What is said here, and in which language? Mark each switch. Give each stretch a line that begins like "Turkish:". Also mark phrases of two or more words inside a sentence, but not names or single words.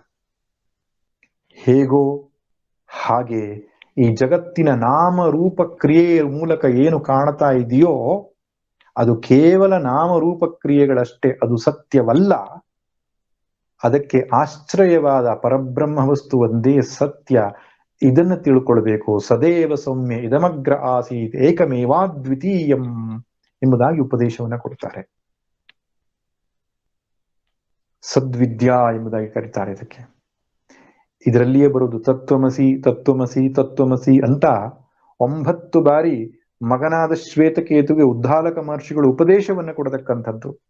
Kannada: ಹೇಗೋ ಹಾಗೆ ಈ ಜಗತ್ತಿನ ನಾಮರೂಪ ಕ್ರಿಯೆಯ ಮೂಲಕ ಏನು ಕಾಣ್ತಾ ಇದೆಯೋ ಅದು ಕೇವಲ ನಾಮರೂಪ ಕ್ರಿಯೆಗಳಷ್ಟೇ, ಅದು ಸತ್ಯವಲ್ಲ. ಅದಕ್ಕೆ ಆಶ್ರಯವಾದ ಪರಬ್ರಹ್ಮ ವಸ್ತು ಒಂದೇ ಸತ್ಯ. ಇದನ್ನು ತಿಳ್ಕೊಳ್ಬೇಕು.
Sanskrit: ಸದೇವ ಸೌಮ್ಯ ಇದಮಗ್ರ ಆಸೀತ್ ಏಕಮೇವಾದ್ವಿತೀಯಂ
Kannada: ಎಂಬುದಾಗಿ ಉಪದೇಶವನ್ನ ಕೊಡ್ತಾರೆ. ಸದ್ವಿದ್ಯಾ ಎಂಬುದಾಗಿ ಕರೀತಾರೆ ಇದಕ್ಕೆ. ಇದರಲ್ಲಿಯೇ ಬರುವುದು
Sanskrit: ತತ್ವಮಸಿ ತತ್ವಮಸಿ ತತ್ವಮಸಿ
Kannada: ಅಂತ 9 ಬಾರಿ ಮಗನಾದ ಶ್ವೇತಕೇತುಗೆ ಉದ್ದಾಲಕ ಮಹರ್ಷಿಗಳು ಉಪದೇಶವನ್ನು ಕೊಡತಕ್ಕಂಥದ್ದು.